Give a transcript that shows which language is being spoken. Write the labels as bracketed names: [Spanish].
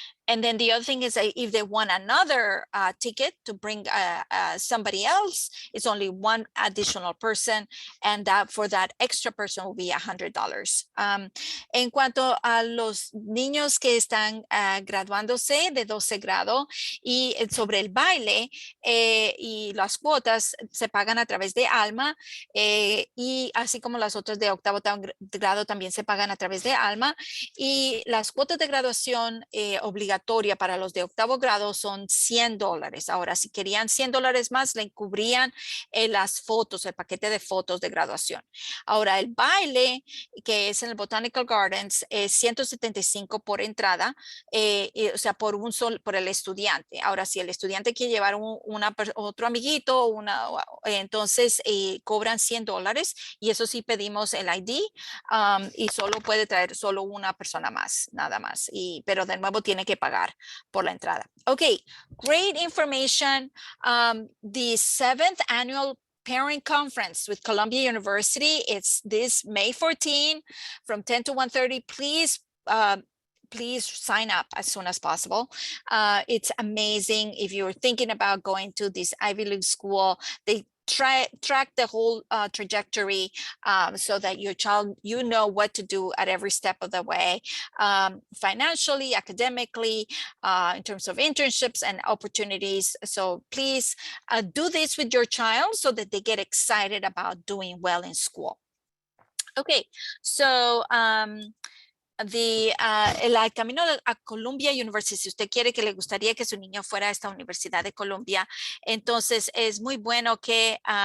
[English] And then the other thing is if they want another ticket to bring somebody else, it's only one additional person, and that for that extra person will be $100. [Spanish] En cuanto a los niños que están graduándose de 12 grado y sobre el baile y las cuotas se pagan a través de Alma y así como las otras de octavo grado también se pagan a través de Alma y las cuotas de graduación obligatorias para los de octavo grado son $100. Ahora, si querían $100 más, le cubrían las fotos, el paquete de fotos de graduación. Ahora, el baile, que es en el Botanical Gardens, es $175 por entrada, o sea, por el estudiante. Ahora, si el estudiante quiere llevar otro amiguito, entonces cobran $100 y eso sí pedimos el ID y solo puede traer solo una persona más, nada más. Pero de nuevo tiene que pagar por la entrada. [English] Okay, great information. The 7th annual Parent Conference with Columbia University. It's this May 14 from 10 to 1:30. Please sign up as soon as possible. It's amazing. If you're thinking about going to this Ivy League school, they track the whole trajectory so that your child, you know what to do at every step of the way, financially, academically, in terms of internships and opportunities. So please do this with your child so that they get excited about doing well in school. [Spanish] Okay, so el camino a Columbia University, si usted quiere que le gustaría que su niño fuera a esta Universidad de Columbia, entonces es muy bueno que